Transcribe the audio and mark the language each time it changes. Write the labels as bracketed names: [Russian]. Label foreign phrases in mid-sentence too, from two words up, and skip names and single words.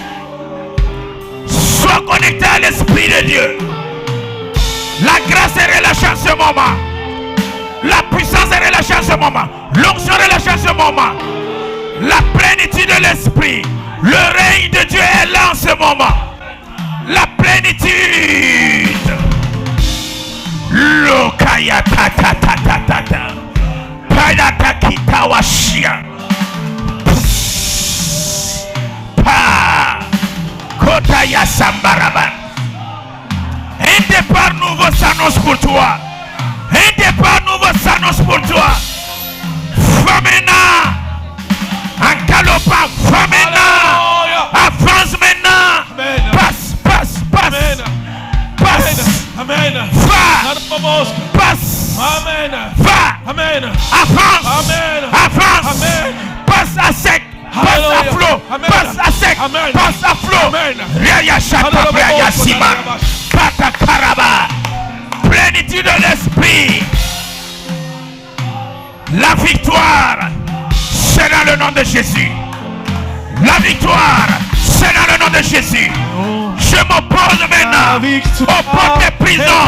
[French] Sois connecté à l'Esprit de Dieu. La grâce est relâchée en ce moment. La puissance est relâchée en ce moment. L'onction est relâchée en ce moment. La plénitude de l'Esprit. Le règne de Dieu est là en ce moment. La plénitude. Lokaya ta ta ta ta ta ta. Paidata kitawashia. Pa. Kotaya sambaraban. Un départ nouveau s'annonce pour toi. Un départ nouveau s'annonce pour toi. Famena. En galopant, va maintenant. Avance maintenant. Amen. Passe. Amen. Passe. Amen. Va. Passe. Amen. Va. Amen. Avance. Amen. Avance. Amen. Passe à sec. Passe à Hallelujah. flot. Amen. Passe à sec. Amen. Passe à flot. Amen. Ria chata ria sima. Kata karaba. Plénitude de l'esprit. La victoire, c'est dans le nom de Jésus. La victoire, c'est dans le nom de Jésus. Je m'oppose maintenant aux portes des prisons.